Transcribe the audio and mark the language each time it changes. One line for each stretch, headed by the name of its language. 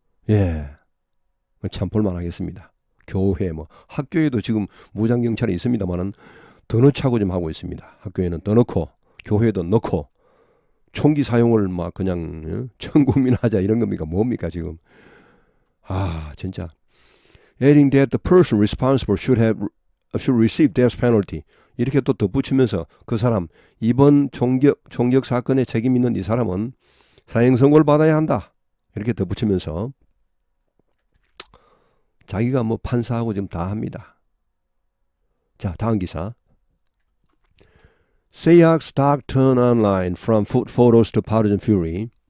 Korean: 예, 참 볼만하겠습니다. 교회 뭐 학교에도 지금 무장 경찰이 있습니다만은 더 넣자고 좀 하고 있습니다. 학교에는 더 넣고 교회에도 넣고 총기 사용을 막 그냥 전 국민 하자 이런 겁니까? 뭡니까 지금? 진짜.
English: Adding that the person responsible should receive death penalty.
Korean: 이렇게 또 덧붙이면서 그 사람 이번 총격 사건에 책임 있는 이 사람은 사형 선고를 받아야 한다. 이렇게 덧붙이면서 자기가 뭐 판사하고 지금 다 합니다. 자, 다음 기사.
English: Sayyak stock turn online from food photos to partisan fury.